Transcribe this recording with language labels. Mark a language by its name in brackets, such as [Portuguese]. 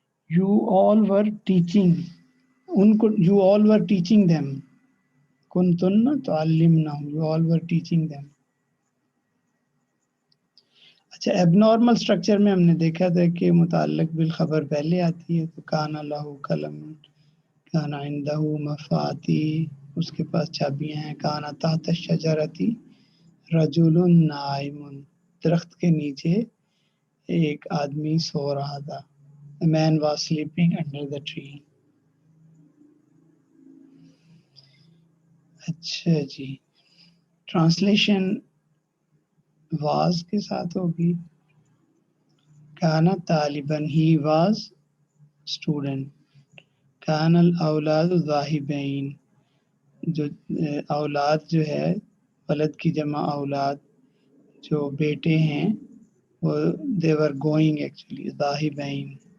[English] You all were teaching [Urdu] ان کو [English] you all were teaching them [Arabic] کنتن تعلمنہم [English] you all were teaching them. [Urdu] اچھا ایب normal structure میں ہم نے دیکھا تھا کہ متعلق بالخبر پہلے آتی ہے. تو [Arabic] کانا لہو قلم کانا عندہ مفاتیح [Urdu] اس کے پاس چابیاں ہیں. [Arabic] کانا تحت الشجرۃ رجل نائم [Urdu] درخت کے نیچے ایک آدمی سو رہا تھا. [English] A man was sleeping under the tree. [Urdu] اچھا جی ٹرانسلیشن واز کے ساتھ ہوگی. [Arabic] کانا طالباً [English] ہی was student. [Arabic] کان الاولاد ذاہبین [Urdu] جو اولاد جو ہے ولد کی جمع اولاد جو بیٹے ہیں وہ [English] they were going actually [Urdu] ذاہبین.